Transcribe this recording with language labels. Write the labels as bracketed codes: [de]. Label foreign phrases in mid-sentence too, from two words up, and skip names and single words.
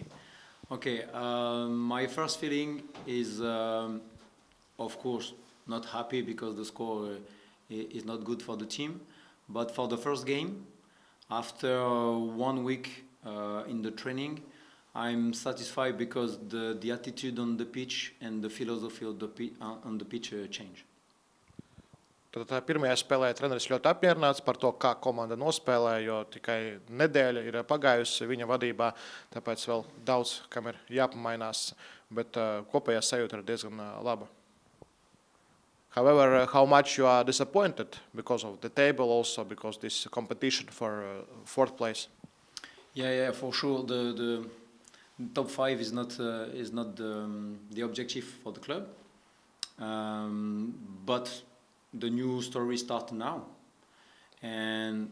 [en] Okay, my first feeling is, of course, not happy because the score is not good for the team. But for the first game, after 1 week in the training, I'm satisfied because the attitude on the pitch and the philosophy of on the pitch change. [lv] Tad pirmajā spēlē treneris ļoti apmierināts par to, kā komanda nospēlē, jo tikai nedēļa ir pagājusi viņa vadībā, tāpēc vēl daudz, kam ir jāpamainās, bet kopējā sajūta ir diezgan laba. [en] However, how much you are disappointed because of the table, also because this competition for fourth place? Yeah, for sure. The top 5 is not the objective for the club, but the new story starts now, and